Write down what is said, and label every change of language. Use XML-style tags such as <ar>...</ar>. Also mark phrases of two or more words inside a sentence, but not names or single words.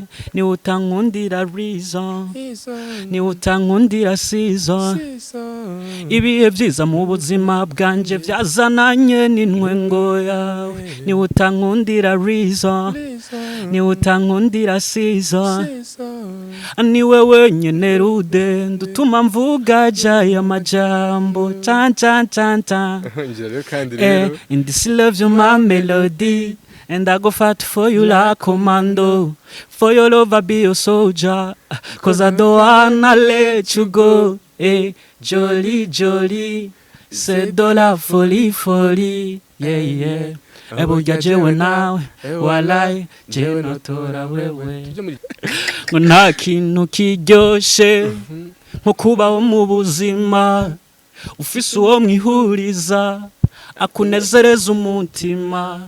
<rn>ni utankundira reason ni utankundira season ibihe byiza mu buzima bwanje byazananye n'intwengo yawe ni utankundira reason ni utankundira season ni wewe nyene rude ndutuma mvuga jaya majambo tan</rn> <en>in this love you my melody and I go fight for you like commando for your love I be your soldier cause I don't wanna let you go jolly</en> <fr>c'est de la folie</fr> <rn>yeah Ebuja jewe nawe walai jewe notora wewe ngo nta kintu kiryoshe nko kubaho mu buzima ufise uwo mwihuriza akunezereza umutima</rn>